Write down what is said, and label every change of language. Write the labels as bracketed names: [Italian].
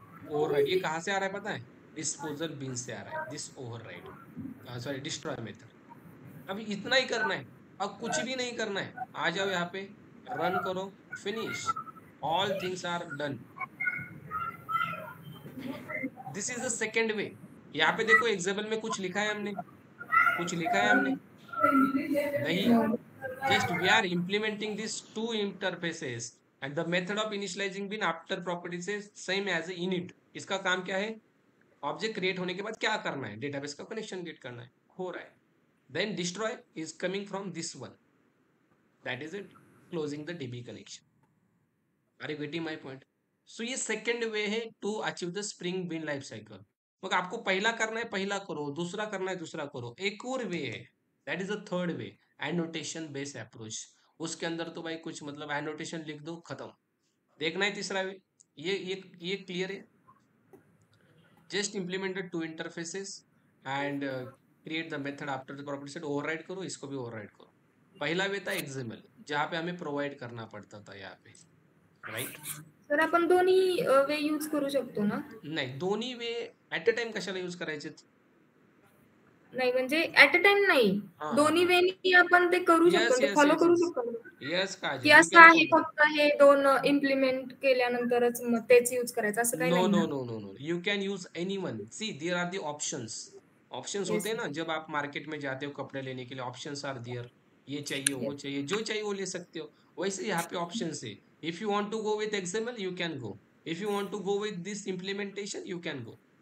[Hindi] Override ये कहाँ से आ रहा है पता है? डिस्पोजल बीन से आ रहा है, this override, sorry destroy method. अभी इतना ही करना है, अब कुछ भी नहीं करना है। आ जाओ यहाँ पे, रन करो, finish, [English] All things are done. This is the second way. [Hindi] यहाँ पे देखो एग्जाम्पल में कुछ लिखा है हमने, कुछ लिखा है हमने नहीं, [English] just we are implementing these two interfaces and the method of initializing bin after properties is same as init। [Hindi] इसका काम क्या है? ऑब्जेक्ट क्रिएट होने के बाद क्या करना है? डेटाबेस का कनेक्शन गेट करना है, हो रहा है। [English] Then destroy is coming from this one, that is it, closing the DB connection. Are you getting my point? [Hindi] सो ये सेकेंड वे है to achieve the spring bin life cycle. मगर आपको पहला करना है पहला करो, दूसरा करना है दूसरा करो। एक और वे है, [English] that is the third way, [Hindi] annotation based approach. उसके अंदर तो भाई कुछ मतलब एनोटेशन लिख दो, खत्म। देखना है तीसरा वे, ये क्लियर है? [English] Just implement the two interfaces and create the method after the property set. [Hindi] Override करो, इसको भी ओवरराइड करो। पहला वे था एक्सएमएल, जहाँ पे हमें प्रोवाइड करना पड़ता था यहाँ पे, राइट? [Marathi] सर आपण दोन्ही वे यूज करू शकतो ना? नाही, दोन्ही वे ऍट अ टाइम कशाला यूज करायचे? नाही म्हणजे ऍट अ टाइम नाही, दोन्ही वेनी आपण ते करू शकतो, ते फॉलो करू शकतो ना? यस का की असं आहे फक्त हे दोन इम्प्लिमेंट केल्यानंतरच मग तेच यूज करायचं असं काही [English] no [Marathi] नाही [English] No ना? No no no, you can use anyone. See there are the options. [Hindi] Options होते हैं ना, जब आप मार्केट में जाते हो कपड़े लेने के लिए, [English] Options are there. [Hindi] ये चाहिए वो चाहिए, जो चाहिए वो ले सकते हो। वैसे यहाँ पे ऑप्शंस है। [English] If you want to go with XML you can go, if you want to go with this implementation you can go.